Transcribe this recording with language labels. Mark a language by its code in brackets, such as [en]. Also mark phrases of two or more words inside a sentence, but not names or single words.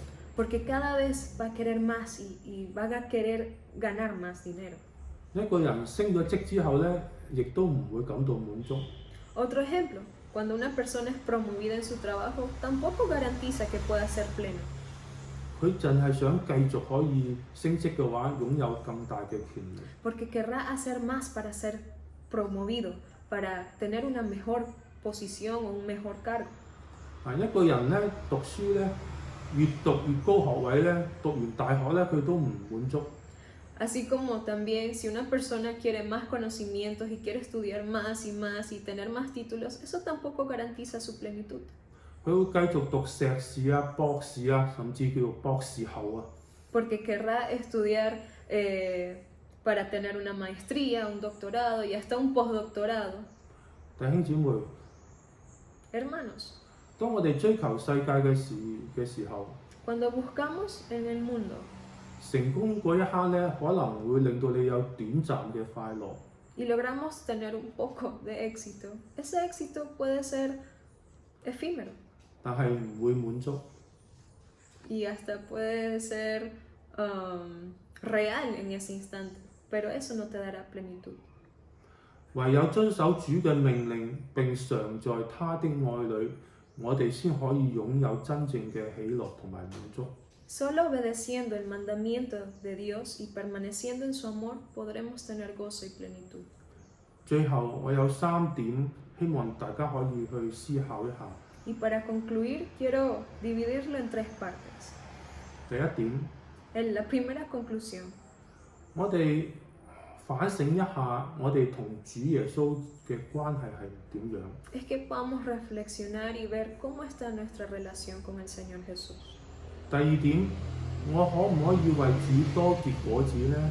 [es] Porque cada vez va a querer más y va a querer ganar más dinero. [yue] 一個人升咗職之後咧，亦都唔會感到滿足。 [es] Otro ejemplo, cuando una persona es promovida en su trabajo, tampoco garantiza que pueda ser pleno. [yue] 佢淨係想繼續可以升職嘅話，擁有更大嘅權利。 [es] Porque querrá hacer más para ser promovido, para tener una mejor posición o un mejor cargo. [yue] 一個人咧讀書咧，越讀越高學位咧，讀完大學咧佢都唔滿足。 [es] Así como también si una persona quiere más conocimientos y quiere estudiar más y tener más títulos, eso tampoco garantiza su plenitud. [yue] 佢會繼續讀碩士啊、博士啊，甚至叫做博士後啊。 [es] Porque querrá estudiar para tener una maestría, un doctorado y hasta un postdoctorado. [yue] 弟兄姊妹， [es] Hermanos, [yue] 當我哋追求世界嘅時候， [es] cuando buscamos en el mundo [yue] 成功嗰一刻咧，可能會令到你有短暫嘅快樂。 [es] y logramos tener un poco de éxito, ese éxito puede ser efímero [yue] 但係唔會滿足。 [es] y hasta puede ser real en ese instante, pero eso no te dará plenitud. [yue] 唯有遵守主嘅命令並常在他的愛裏，我哋先可以擁有真正嘅喜樂同埋滿足。 [es] Solo obedeciendo el mandamiento de Dios y permaneciendo en su amor podremos tener gozo y plenitud. [yue] 最後，我有3點，希望大家可以去思考一下。 [es] Y para concluir, quiero dividirlo en 3 partes. [yue] 第一點， [es] La primera conclusión [yue] 我哋反省一下，我哋同主耶穌嘅關係係點樣？ [es] es que podamos reflexionar y ver cómo está nuestra relación con el Señor Jesús. [yue] 第二點，我可唔可以為主多結果子呢？